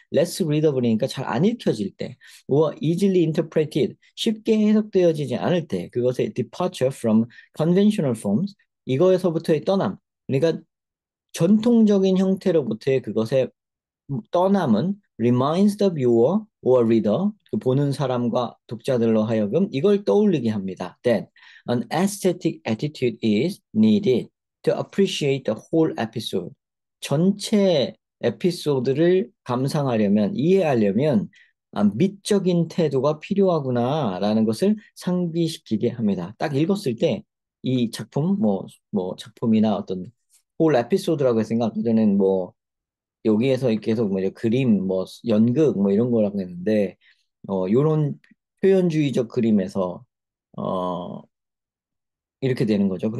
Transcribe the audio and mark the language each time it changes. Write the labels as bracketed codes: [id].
[en] less readable [ko] 이니까 잘 안 읽혀질 때, [en] or easily interpreted, [ko] 쉽게 해석되어지지 않을 때, 그것의 [en] departure from conventional forms, [ko] 이거에서부터의 떠남, 그러니까 전통적인 형태로부터의 그것의 떠남은 [en] reminds the viewer or reader, [ko] 그 보는 사람과 독자들로 하여금 이걸 떠올리게 합니다. [en] That an aesthetic attitude is needed to appreciate the whole episode. [ko] 전체 에피소드를 감상하려면, 이해하려면 미적인 태도가 필요하구나라는 것을 상기시키게 합니다. 딱 읽었을 때 이 작품, 뭐 작품이나 어떤 whole 에피소드라고 생각하는 뭐 여기에서 계속 뭐 이제 그림, 뭐 연극 뭐 이런 거라고 했는데 요런 표현주의적 그림에서 어 이렇게 되는 거죠.